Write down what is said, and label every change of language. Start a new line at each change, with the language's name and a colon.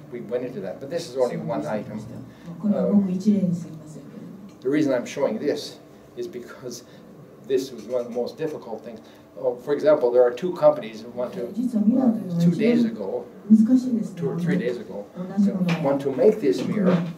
English: we went into that, but this is only one item.
Japanese: これはごく一例に過ぎませんけれども。
English: The reason I'm showing this is because this was one of the most difficult things. For example, there are two companies who want to, 2 days ago, 2 or 3 days ago, want to make this mirror.